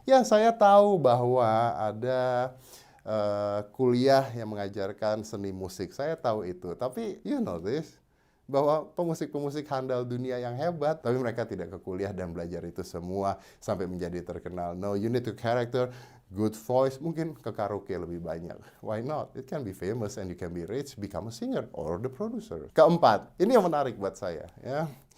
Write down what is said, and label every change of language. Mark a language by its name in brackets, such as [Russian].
[Indonesian] Ya, saya tahu bahwa ada kuliah yang mengajarkan seni musik. Saya tahu itu. Tapi, [English] you know this, [Indonesian] bahwa pemusik-pemusik handal dunia yang hebat, tapi mereka tidak ke kuliah dan belajar itu semua sampai menjadi terkenal. [English] No, you need to character, good voice, [Indonesian] mungkin ke karaoke lebih banyak. [English] Why not? It can be famous and you can be rich, become a singer or the producer. [Indonesian] Keempat, ini yang menarik buat saya, ya.